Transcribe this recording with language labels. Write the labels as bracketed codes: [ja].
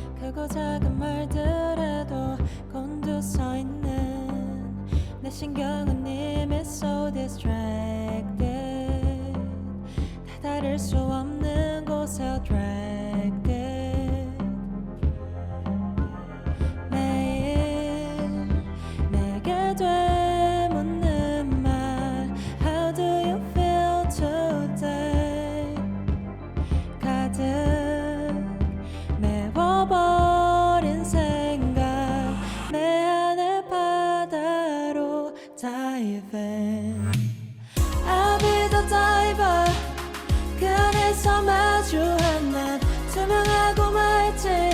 [ko] 크고 작은 말들에도 곤두서 있는 내 신경은 이미 [en] so distracted. [ko] 다다를 수 없는 곳에 [en] attracted. [ko] 매일 내게 되묻는 말 [en] How do you feel today? [ko] 가득 메워버린 생각 내 안의 바다로 [en] diving I'll be the diver [ko] 그 안에서 마주한 난 투명하고 맑지